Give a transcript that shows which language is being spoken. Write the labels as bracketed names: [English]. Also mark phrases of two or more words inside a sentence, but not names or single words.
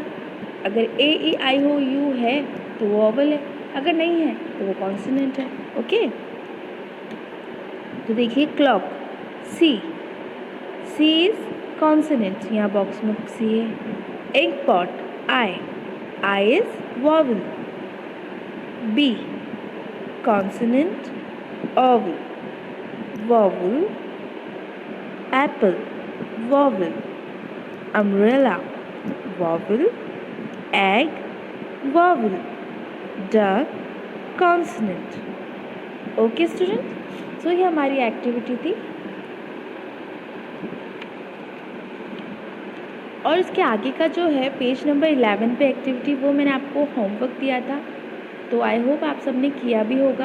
[Hindi] अगर A, E, I, O, U है तो वो वॉवल है, अगर नहीं है तो वो कॉन्सोनेंट है। ओके, तो देखिए [English] clock C is consonant, [Hindi] यहाँ बॉक्स में C है। [English] egg pot I is vowel. B consonant, vowel, vowel, apple, vowel, umbrella, vowel, egg, vowel, duck, consonant. okay student, [Hindi] सो ये हमारी एक्टिविटी थी और इसके आगे का जो है [English] page number [Hindi] 11 पे एक्टिविटी, वो मैंने आपको होमवर्क दिया था, तो [English] I hope [Hindi] आप सबने किया भी होगा।